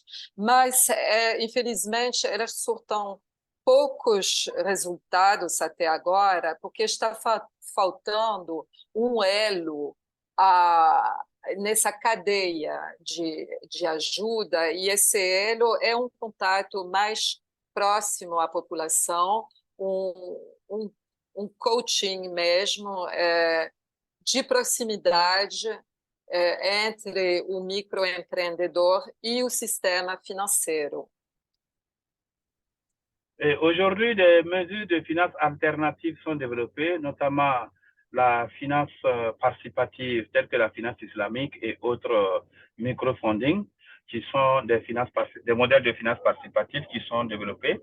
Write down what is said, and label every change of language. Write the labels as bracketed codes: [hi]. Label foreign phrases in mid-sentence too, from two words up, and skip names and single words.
[pt] Mas, infelizmente, elas surtam poucos resultados até agora, porque está faltando um elo nessa cadeia de ajuda, e esse elo é um contato mais próximo à população, um coaching mesmo, de proximidade entre o microempreendedor e o sistema financeiro. [fr] Aujourd'hui, des mesures de finances alternatives sont développées, notamment la finance participative, telle que la finance islamique et autres microfunding, qui sont des modèles de finance participative qui sont développés.